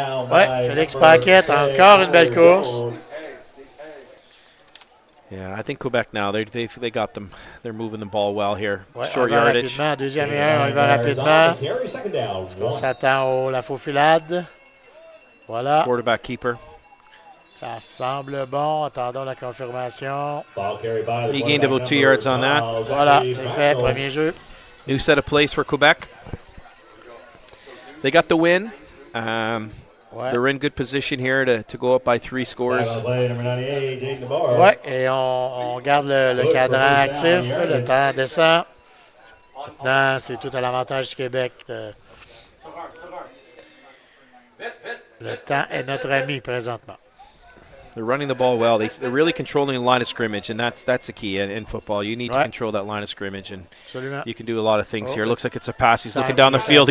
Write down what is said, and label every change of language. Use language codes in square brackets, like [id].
[fr] Ouais, Félix Paquette, encore une belle course. [en] Yeah, I think Quebec now, they got them. They're moving the ball well here. [fr] Ouais, [en] short yardage. [fr] Deuxième et 1, on y va rapidement. On s'attend à la faufilade. Voilà. [en] Quarterback keeper. [fr] Ça semble bon. Attendons la confirmation. [en] He gained about 2 yards on that. [fr] Voilà, c'est fait. Premier jeu. [en] New set of plays for Quebec. They got the win. They're in good position here to go up by 3 scores. [fr] Ouais, et on garde le cadran actif. Le temps descend. Maintenant, c'est tout à l'avantage du Québec. Le temps est notre ami présentement. [en] They're running the ball well. They're really controlling the line of scrimmage, and that's the key in football. You need to control that line of scrimmage, and you can do a lot of things here. Looks like it's a pass. He's looking down the field.